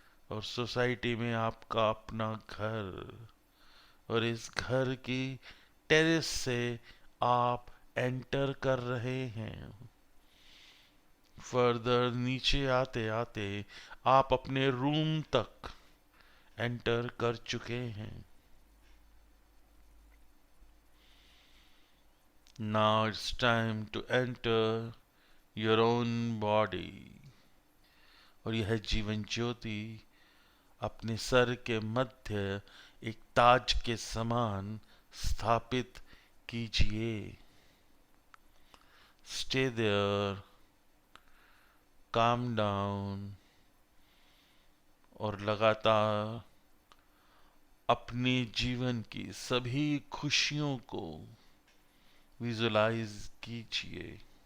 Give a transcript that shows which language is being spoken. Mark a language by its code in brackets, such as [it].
[hi] और सोसाइटी में आपका अपना घर, और इस घर की टेरेस से आप एंटर कर रहे हैं। फर्दर नीचे आते आते आप अपने रूम तक एंटर कर चुके हैं। [en] Now it's time to enter your own body। [hi] और यह जीवन ज्योति अपने सर के मध्य एक ताज के समान स्थापित कीजिए। [en] Stay there, calm down, [hi] और लगातार अपने जीवन की सभी खुशियों को विजुलाइज कीजिए।